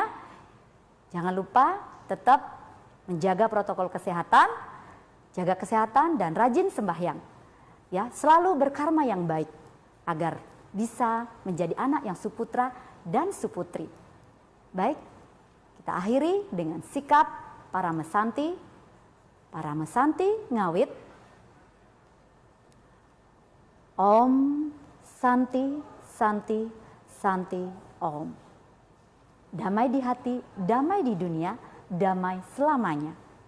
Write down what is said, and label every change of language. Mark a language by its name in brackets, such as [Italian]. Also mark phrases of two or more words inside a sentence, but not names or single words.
[Indonesian] Jangan lupa tetap menjaga protokol kesehatan, jaga kesehatan dan rajin sembahyang. Ya, selalu berkarma yang baik agar bisa menjadi anak yang suputra dan suputri. Baik, kita akhiri dengan sikap para mesanti. [Balinese] Para mesanti ngawit. [Sanskrit] Om Santi Santi Santi Om. [Indonesian] Damai di hati, damai di dunia, damai selamanya.